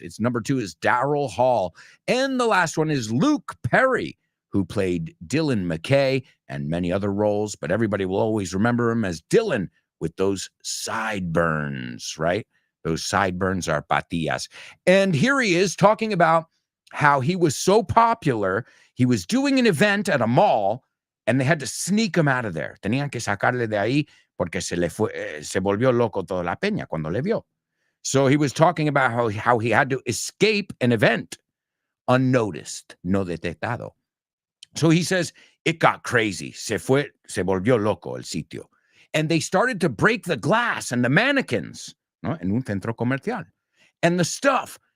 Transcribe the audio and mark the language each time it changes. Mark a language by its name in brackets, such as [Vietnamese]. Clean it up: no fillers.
[English] Its number two is Daryl Hall. And the last one is Luke Perry, who played Dylan McKay and many other roles, but everybody will always remember him as Dylan with those sideburns, right? Those sideburns are patillas. And here he is talking about how he was so popular, he was doing an event at a mall, and they had to sneak him out of there. [Spanish] Tenían que sacarle de ahí porque se volvió loco toda la peña cuando le vio. [English] So he was talking about how he had to escape an event unnoticed, [Spanish] no detectado. [English] So he says, it got crazy. [Spanish] Se volvió loco el sitio. [English] And they started to break the glass and the mannequins, ¿no? [Spanish] En un centro comercial. [English] And the stuff.